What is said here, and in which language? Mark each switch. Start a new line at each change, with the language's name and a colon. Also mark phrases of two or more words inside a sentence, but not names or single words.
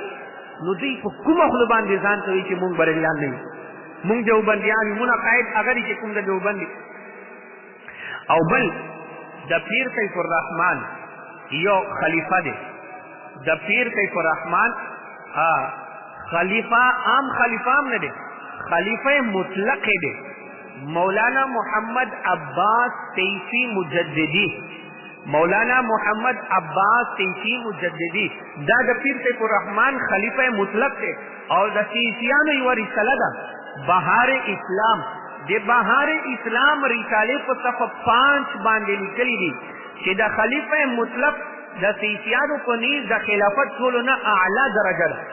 Pashto: نو دوی په کومه خوله باندې ځان ته وایي چې مونږ بریلیان نه یو، مونږ دیوبندیان یو، مونږ عقاید هغه دي چې کوم د دیوبند دي. او بل د پیر سیف الرحمن یو خلیفه دی، د پیر سیف الرحمن خلیفہ عام خلیفہ هم نه دی، خلیفہ مطلق دی، مولانا محمد عباس تیسی مجددی. مولانا محمد عباس تیسی مجددی دا د پیر سیف الرحمن خلیفہ مطلق دی او د تیسیانو یو رساله ده بهار اسلام. د بهار اسلام رساله په صفحه 5 باندې لیکلي دي چې د خلیفہ مطلق د تیسیانو په نیز د خلافت ټولو نه اعلی درجه ده.